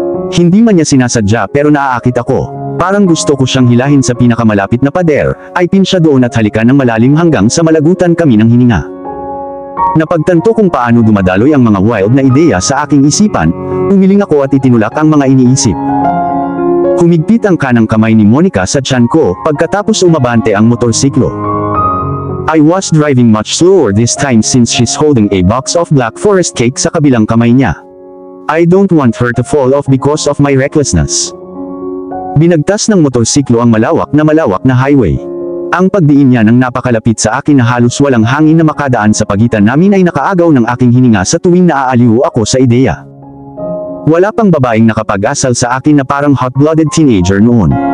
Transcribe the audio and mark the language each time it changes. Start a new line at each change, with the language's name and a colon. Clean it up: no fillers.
Filipino: Hindi man niya sinasadya pero naaakit ako. Parang gusto ko siyang hilahin sa pinakamalapit na pader, ay pinsya doon at halikan ng malalim hanggang sa malagutan kami ng hininga. Napagtanto kung paano dumadaloy ang mga wild na ideya sa aking isipan, umiling ako at itinulak ang mga iniisip. Humigpit ang kanang kamay ni Monica sa tiyan ko, pagkatapos umabante ang motorsiklo.
English: I was driving much slower this time since she's holding a box of Black Forest cake
Filipino: sa kabilang kamay niya.
English: I don't want her to fall off because of my recklessness.
Filipino: Binagtas ng motorsiklo ang malawak na highway. Ang pagdiin niya nang napakalapit sa akin na halos walang hangin na makadaan sa pagitan namin ay nakaagaw ng aking hininga sa tuwing naaaliw ako sa ideya. Wala pang babaeng nakapag-asal sa akin na parang hot-blooded teenager noon.